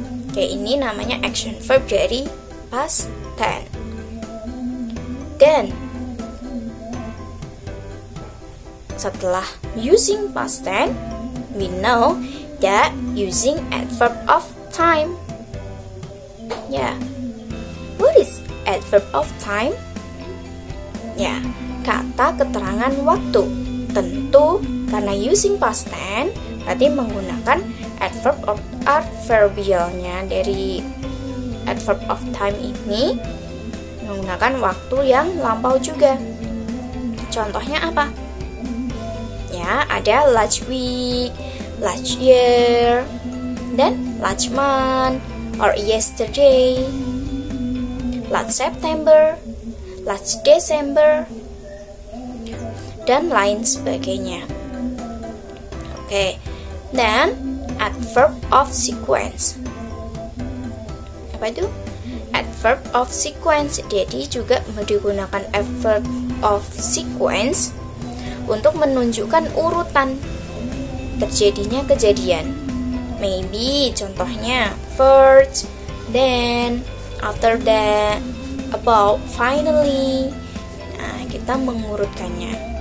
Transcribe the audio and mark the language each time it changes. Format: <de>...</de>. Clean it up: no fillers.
<id>Oke, ini namanya action verb dari past tense. Dan setelah</id> <en>using past tense, we know that using adverb of time. Ya, what is adverb of time?</en> <id>Ya, kata keterangan waktu. Tentu karena using past tense berarti menggunakan adverb of adverbialnya dari adverb of time ini menggunakan waktu yang lampau juga. Contohnya apa? Ya, ada last week, last year, dan last month or yesterday, last September, last December, dan lain sebagainya. Oke, dan adverb of sequence. Apa itu? Adverb of sequence. Jadi juga digunakan adverb of sequence untuk menunjukkan urutan terjadinya kejadian. Maybe contohnya first, then, after that, about, finally. Nah, kita mengurutkannya.</id>